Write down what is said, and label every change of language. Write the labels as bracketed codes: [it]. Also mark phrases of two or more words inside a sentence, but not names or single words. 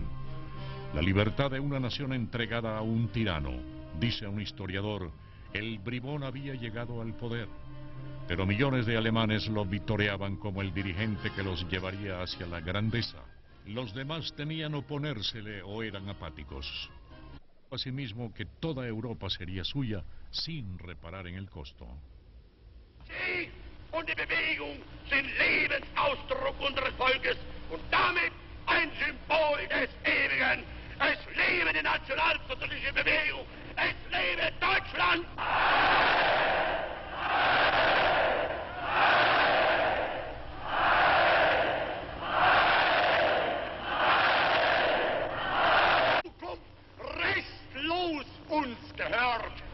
[es] La libertad de una nación entregada a un tirano, dice un historiador, el bribón había llegado al poder. Pero millones de alemanes lo vitoreaban como el dirigente que los llevaría hacia la grandeza. Los demás temían oponérsele o eran apáticos. Asimismo que toda Europa sería suya sin reparar en el costo. [de] Sie und die Bewegung sind Lebensausdruck unseres Volkes und damit ein Symbol des Ewigen. Es lebe die nationalsozialistische Bewegung! Es lebe Deutschland! Restlos uns gehört.